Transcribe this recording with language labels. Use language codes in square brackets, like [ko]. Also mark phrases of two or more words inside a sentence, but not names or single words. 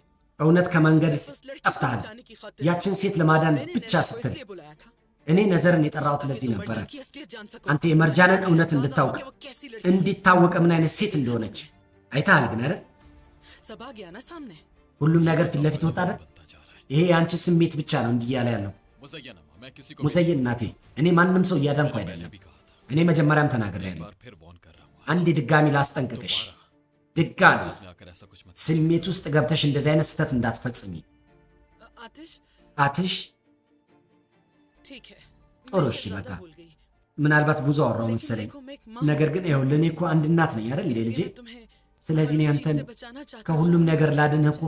[am] እውነት ከመንገድ [hi] सिर्फ उस लड़की को [am] ጠፍተሃል [hi] बचाने की खातिर [am] ያችን ሴት ለማዳን [hi] मैंने [am] ብቻ [hi] नेजर को [am] ስትል [hi] इसलिए बुलाया था [am] እኔ ነዘርን የጠራሁት [hi] ताकि [am] ለዚህ [hi] तुम [am] ነበረ [hi] मर्जान की असलियत जान सको। [am] አንተ የመርጃንን እውነት [hi] अंदाजा हो [am] እንድታውቅ [hi] कि वो कैसी लड़की है। [am] እንዲታወቅ ምን አይነት ሴት እንደሆነች አይተሃል ግን አይደል [hi] सब आ गया ना सामने। [am] ሁሉም ነገር ፊት ለፊት ወጣ አይደል [hi] बनता जा रहा है। [am] ይሄ የአንቺ ስሜት ብቻ ነው እንዲህ እያለ ያለው [hi] मुज़य्यन अम्मा, मैं किसी को [am] ሙዘይን እናቴ እኔ ማንም ሰው እያዳንኩ [hi] पहले [am] አይደለም [hi] भी कहा था। [am] እኔ መጀመሪያም [hi] एक [am] ተናግሬያለሁ [hi] बार फिर वॉर्न कर रहा हूँ। [am] አንዴ ድጋሚ ላስጠንቅቅሽ ድጋሚ [hi] आपने आकर ऐसा कुछ मत। [am] ስሜት ውስጥ ገብተሽ እንደዚህ አይነት ስህተት እንዳትፈጽሚ [hi] आतिश [am] አትሽ [hi] ठीक है। और मैं उसी शायद ज्यादा लगा। भूल गई। [am] ምናልባት ብዙ አወራው [hi] लेकिन [am] መሰለኝ [hi] देखो, मैं एक माँ [am] ነገር ግን ይኸውልህ እኔ እኮ አንድ እናት ነኝ አይደል እንዴ [hi] इसलिए [am] ልጄ [hi] मैं तुम्हें [am] ስለዚህ እኔ [hi] हर [am] አንተን [hi] चीज़ से बचाना चाहती हूँ, [am] ከሁሉም [hi] सब [am] ነገር [hi] कुछ [am] ላድንህ [hi] बचाना